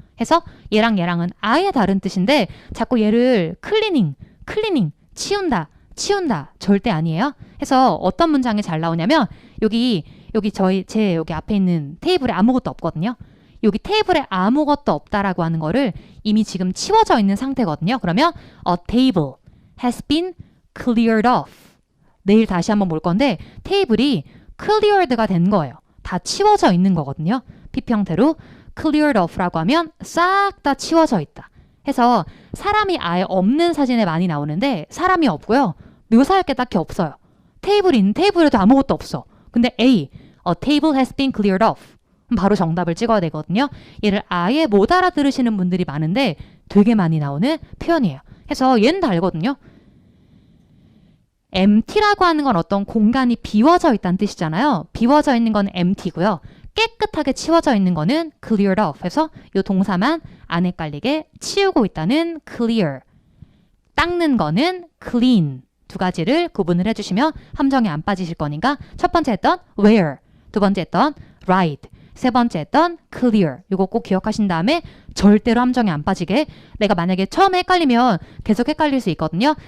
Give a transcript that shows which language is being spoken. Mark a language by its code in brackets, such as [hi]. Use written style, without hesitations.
[ko] 해서 얘랑 얘랑은 아예 다른 뜻인데 자꾸 얘를 클리닝, 치운다 절대 아니에요. 해서 어떤 문장이 잘 나오냐면 여기 제 여기 앞에 있는 테이블에 아무것도 없거든요. 여기 테이블에 아무것도 없다라고 하는 거를 이미 지금 치워져 있는 상태거든요. [en] 그러면 a table has been cleared off. [ko] 내일 다시 한번 볼 건데 테이블이 cleared가 된 거예요. 다 치워져 있는 거거든요. PP 형태로 cleared off라고 하면 싹 다 치워져 있다. 해서 사람이 아예 없는 사진에 많이 나오는데 사람이 없고요. 묘사할 게 딱히 없어요. 테이블이 있는 테이블에도 아무것도 없어. [en] 근데 A, a table has been cleared off. [ko] 바로 정답을 찍어야 되거든요. 얘를 아예 못 알아들으시는 분들이 많은데 되게 많이 나오는 표현이에요. 해서 얘는 다 알거든요. empty라고 하는 건 어떤 공간이 비워져 있다는 뜻이잖아요. 비워져 있는 건 empty고요. 깨끗하게 치워져 있는 거는 cleared off 해서 이 동사만 안 헷갈리게 치우고 있다는 clear, 닦는 거는 clean 두 가지를 구분을 해주시면 함정에 안 빠지실 거니까 첫 번째 했던 wear, 두 번째 했던 ride, 세 번째 했던 clear 이거 꼭 기억하신 다음에 절대로 함정에 안 빠지게 내가 만약에 처음에 헷갈리면 계속 헷갈릴 수 있거든요.